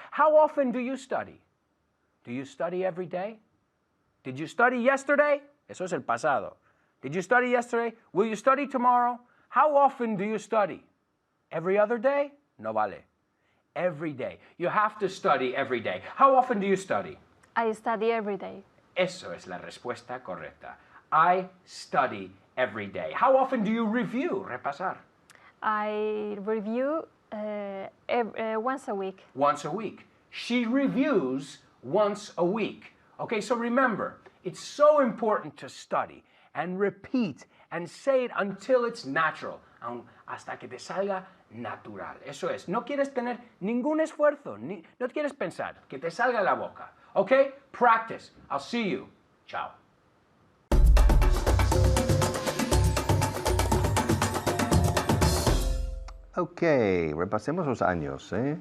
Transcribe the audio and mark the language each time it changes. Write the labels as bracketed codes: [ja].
[en] How often do you study? Do you study every day? Did you study yesterday? [es] Eso es el pasado. [en] Did you study yesterday? Will you study tomorrow? How often do you study? Every other day? [es] No vale. [en] Every day. You have to study every day. How often do you study? I study every day. [es] Eso es la respuesta correcta. [en] I study every day. How often do you review? Repasar. I review once a week. Once a week. She reviews once a week. Okay, so remember, it's so important to study and repeat and say it until it's natural, [es] hasta que te salga natural. Eso es, no quieres tener ningún esfuerzo, no quieres pensar, que te salga de la boca. [en] Okay, practice. I'll see you. Ciao. [es] Ok, repasemos los años.